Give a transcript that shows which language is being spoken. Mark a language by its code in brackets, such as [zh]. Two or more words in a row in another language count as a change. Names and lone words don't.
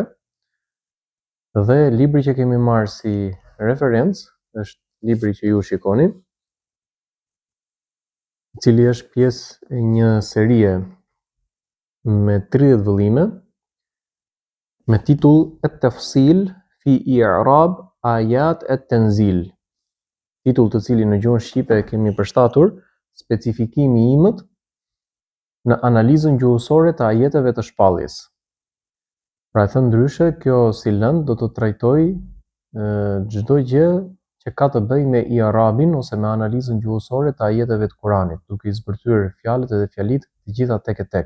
[sq] Dhe libri që kemi marrë si referencë është libri që ju shikoni, i cili është pjesë e një serie me 30 vëllime me titull At-Tafsil fi i'rab ayat at-tanzil. Titull të cilin në gjuhën shqipe kemi përshtatur specifikimi i imët në analizën gjuhësore të ajeteve të shpalljes. Pra e thënë ndryshe, kjo si lëndë do të trajtoj çdo gjë që ka të bëjë me i'rabin ose me analizën gjuhësore të ajeteve të Kuranit, duke i zbërthyer fjalët edhe fjalitë të gjitha tek e tek.